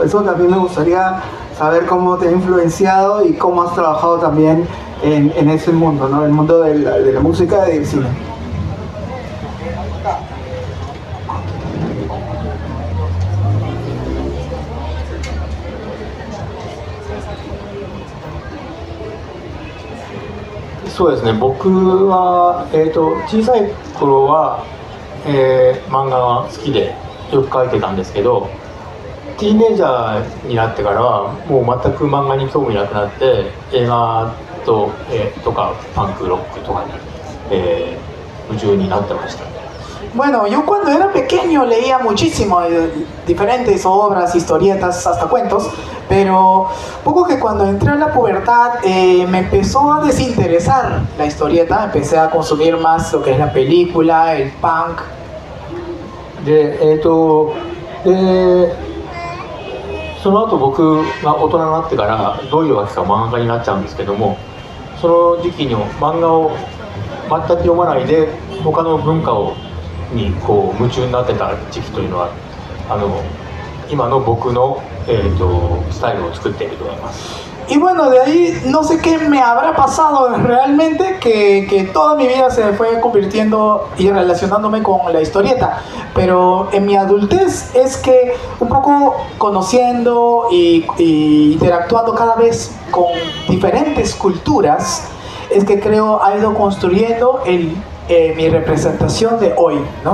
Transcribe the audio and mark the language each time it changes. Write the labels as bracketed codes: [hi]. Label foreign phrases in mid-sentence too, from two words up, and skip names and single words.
[es] Eso también me gustaría saber cómo te ha influenciado y cómo has trabajado también en ese mundo, ¿no? El mundo de la música y del cine. Sí, [ja] そうですね、僕は、小さい頃は、漫画が好きでよく描いてたんですけど、ティーンエイジャーになってからはもう全く漫画に興味なくなって映画とかパンクロックとかに、夢中になってました。 [es] Bueno, yo cuando era pequeño leía muchísimo diferentes obras, historietas, hasta cuentos, pero poco que cuando entré a la pubertad me empezó a desinteresar la historieta, empecé a consumir más lo que es la película, el punk. [ja] で、 その後僕が大人になってからどういうわけか漫画家になっちゃうんですけども、その時期に漫画を全く読まないで他の文化にこう夢中になってた時期というのは今の僕の、スタイルを作っていると思います。 [es] Y bueno, de ahí no sé qué me habrá pasado realmente, que toda mi vida se fue convirtiendo y relacionándome con la historieta. Pero en mi adultez es que un poco conociendo y interactuando cada vez con diferentes culturas, es que creo ha ido construyendo mi representación de hoy, ¿no?